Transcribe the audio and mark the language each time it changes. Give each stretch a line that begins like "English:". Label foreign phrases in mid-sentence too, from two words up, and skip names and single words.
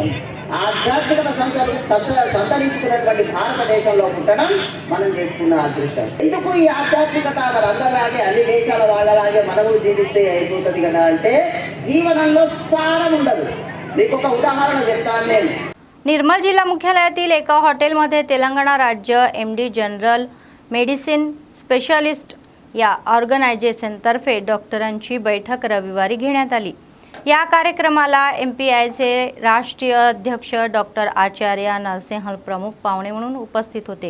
Telugu: ఆధ్యాత్మికత సంతరించుకున్నటువంటి భారతదేశంలో పుట్టడం మనం చేసుకున్న అదృష్టం. ఎందుకు ఈ ఆధ్యాత్మికత అందరిలాగే అన్ని దేశాల వాళ్ళలాగే మనము జీవిస్తే అయిపోతుంది కదా అంటే, జీవనంలో సారం ఉండదు. మీకు ఒక ఉదాహరణ చెప్తాను నేను.
Marathi: निर्मल जिल्हा मुख्यालयातील एका हॉटेलमध्ये तेलंगणा राज्य
English: MD General Medicine Specialist
Marathi: या ऑर्गनायझेशनतर्फे डॉक्टरांची बैठक रविवारी घेण्यात आली. या कार्यक्रमाला MPIचे राष्ट्रीय अध्यक्ष डॉक्टर आचार्य नरसिंह प्रमुख पाहुणे म्हणून उपस्थित होते.